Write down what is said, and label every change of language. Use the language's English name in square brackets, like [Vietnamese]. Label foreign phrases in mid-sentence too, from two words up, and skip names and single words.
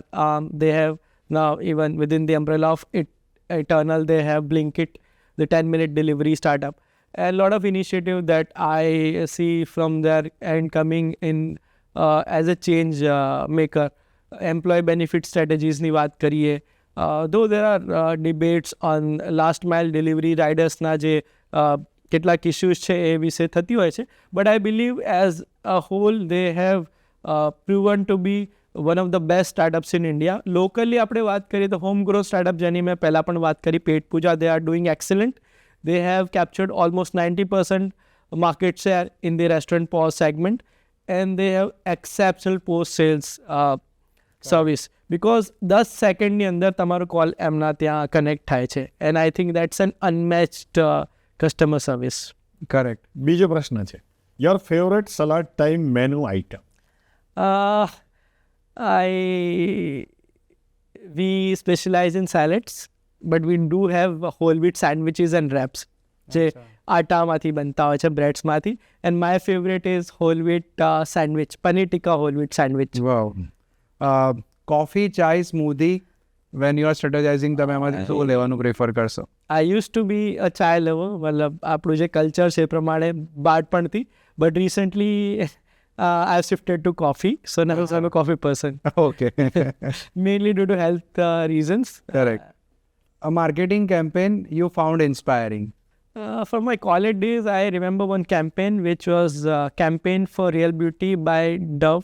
[English] They have now, even within the umbrella of Eternal, they have Blinkit, the 10-minute delivery startup. A lot of initiative that I see from their end coming in as a change maker. Employee benefit strategies [Gujarati] ની વાત કરીએ. [English] Though there are debates on last mile delivery riders [Gujarati] ના જે કેટલાક [English] issues [Gujarati] છે એ વિશે થતી હોય છે, [English] but I believe as a whole they have proven to be one of the best startups in India. [Gujarati] Locally આપણે વાત કરીએ તો [English] home grow startup [Gujarati] જેની મેં પહેલાં પણ વાત કરી, પેટ પૂજા, [English] they are doing excellent. They have captured almost 90% market share in the restaurant POS segment, and they have exceptional post sales service, because [Gujarati] 10 સેકન્ડની અંદર તમારો કોલ એમના ત્યાં કનેક્ટ થાય છે, [English] and I think that's an unmatched customer service. Correct. [Gujarati] બીજો પ્રશ્ન છે, [English] your favorite Salad Time menu item? We specialize in salads, but we do have whole wheat sandwiches and wraps [Gujarati] જે આટામાંથી બનતા હોય છે, બ્રેડ્સમાંથી, [English] and my favorite is whole wheat sandwich, paneer tikka whole wheat sandwich. Wow. Coffee, chai, smoothie, when you are strategizing, [Gujarati] તમે એમાંથી શું લેવાનું પ્રેફર કરશો? [English] I used to be a chai lover, [Gujarati] મતલબ આપણું જે કલ્ચર છે એ પ્રમાણે બાળપણથી, [English] but recently I've shifted to coffee, so now I'm a coffee person. Okay. Mainly due to health reasons. Correct. A marketing campaign you found inspiring? From my college days, I remember one campaign which was campaign for Real Beauty by Dove.